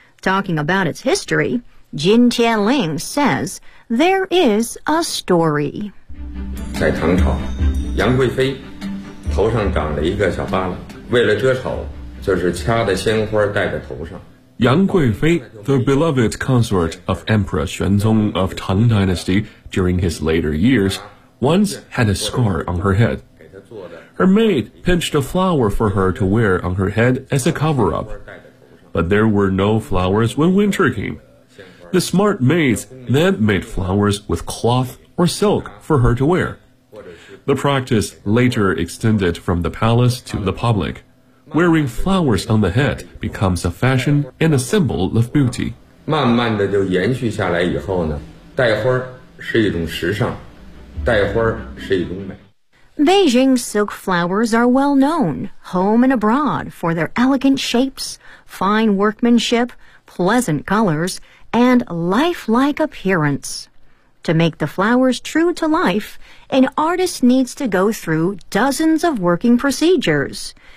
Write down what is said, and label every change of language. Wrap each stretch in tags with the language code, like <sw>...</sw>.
<en>Talking about its history, Jin Tianling says there is a story.</en> <zh>在唐朝，杨贵妃头上长了一个小疤了，为了遮丑，就是掐的鲜花戴在头上。</zh> <en>杨贵妃, the beloved consort of Emperor Xuanzong of Tang Dynasty during his later years, once had a scar on her head. Her maid pinched a flower for her to wear on her head as a cover-up. But there were no flowers when winter came. the smart maids then made flowers with cloth or silk for her to wear. The practice later extended from the palace to the public. Wearing flowers on the head becomes a fashion and a symbol of beauty.</en> <zh>慢慢的就延续下来以后呢，戴花是一种时尚，戴花是一种美。</zh> <en>Beijing silk flowers are well known, home and abroad, for their elegant shapes, fine workmanship, pleasant colors, and lifelike appearance. To make the flowers true to life, an artist needs to go through dozens of working procedures.</en>